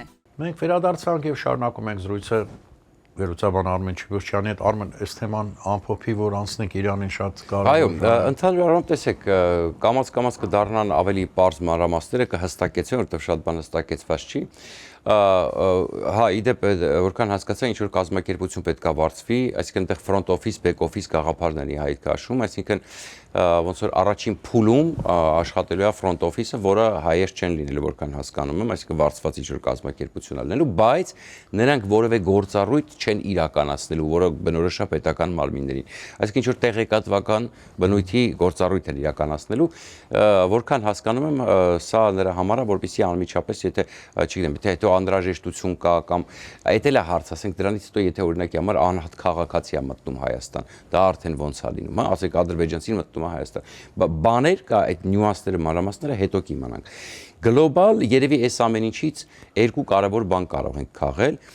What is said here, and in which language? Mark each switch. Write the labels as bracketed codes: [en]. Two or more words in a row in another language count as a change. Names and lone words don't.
[hy] Մենք վերադարձանք եւ շարունակում ենք զրույցը վերլուծաբան Արմեն Չիպոչյանի հետ։ Արմեն, այս թեման ամփոփի, որ անցնենք Իրանին շատ կարևոր։ Այո, ընդհանուր առմամբ տեսեք, կամաց կդառնան ավելի པարզ մանրամասները կհստակեցվեն, որովհետեւ շատ բան հստակեցված չի։ Հա, իդեպ որքան հասկացա, ինչ որ կազմակերպություն պետք է վարձվի, այսինքն այդտեղ [en] front office, back office [hy] գաղափարն է հայտ քաշում, այսինքն ոնց որ առաջին փուլում աշխատելու է [en] front office- [hy] ը, որը հայեր չեն լինելու, որքան հասկանում եմ, այսինքն վարձված ինչ որ կազմակերպություն ալնելու, բայց նրանք որևէ գործառույթ չեն իրականացնելու, որը բնորոշ է պետական մարմիններին։ Այսինքն ինչ որ տեղեկատվական բնույթի գործառույթ են իրականացնելու, որքան հասկանում եմ, սա նրա համար է, որպեսզի անմիջապես, եթե, չգիտեմ, եթե հետո անհրաժեշտություն կա կամ այդ էլ է հարց, ասենք դրանից հետո եթե օրինակի համար անհատ քաղաքացի է մտնում Հայաստան, դա արդեն ոնց է լինում, հա, ասենք ադրբեջանցին մտնում է Հայաստան։ Բաներ կա, այդ նյուանսները, մանրամասները հետո կիմանանք։ Գլոբալ երևի այս ամեն ինչից երկու կարևոր բան կարող ենք քաղել։